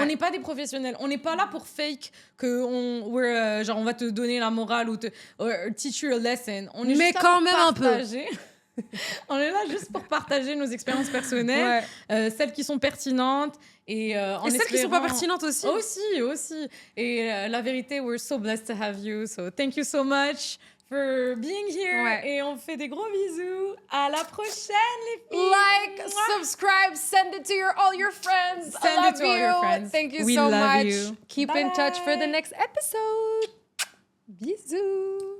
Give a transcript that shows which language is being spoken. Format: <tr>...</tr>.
<fr>On n'est pas des professionnels. On n'est pas là pour fake genre on va te donner la morale ou</fr> <en>teach you a lesson.</en> <fr>On est mais juste quand même partager. Un peu. On est là juste pour partager nos expériences personnelles, celles qui sont pertinentes et celles qui sont pas pertinentes aussi. Aussi. Et la vérité,</fr> <en>we're so blessed to have you. So thank you so much for being here.</en> <fr>Et on fait des gros bisous. À la prochaine, les filles.</fr> <en>Like, subscribe, send it to all your friends. Send it to all your friends. Thank you We so love much. you. Keep in touch for the next episode. Bisous.</en>